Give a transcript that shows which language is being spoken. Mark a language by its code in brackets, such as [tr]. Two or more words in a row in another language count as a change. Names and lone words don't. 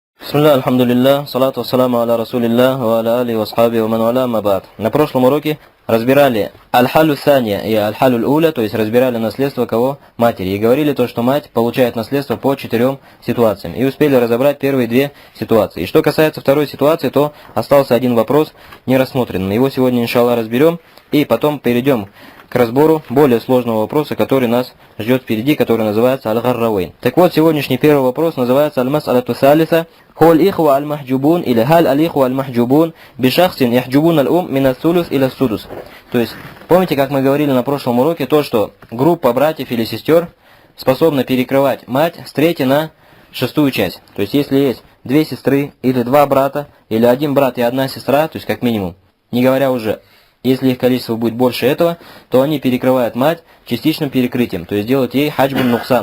[ar] بسم الله الحمد لله الصلاة والسلام على رسول الله وعلى آله وصحبه ومن ولاه أما بعد. [ru] На прошлом уроке разбирали [ar] الحالة الثانية [ru] и [ar] الحالة الأولى, [ru] то есть разбирали наследство кого? Матери. И говорили то, что мать получает наследство по 4 ситуациям. И успели разобрать первые 2 ситуации. И что касается второй ситуации, то остался один вопрос не рассмотренным. Его сегодня, иншаллах, разберем. И потом перейдем к разбору более сложного вопроса, который нас ждет впереди, который называется аль-гарравейн. Так вот, сегодняшний первый вопрос называется [ar] المسألة الثالثة هل الإخوة المحجوبون أو هل الإخوة المحجوبون بشخص يحجبون الأم من الثلث أو السدس. [ru] То есть, помните, как мы говорили на прошлом уроке, то, что группа братьев или сестер способна перекрывать мать с 3 на 6 часть. То есть, если есть 2 сестры или 2 брата, или 1 брат и 1 сестра, то есть, как минимум, не говоря уже, если их количество будет больше этого, то они перекрывают мать частичным перекрытием, то есть делают ей [ar] حجب نقصان.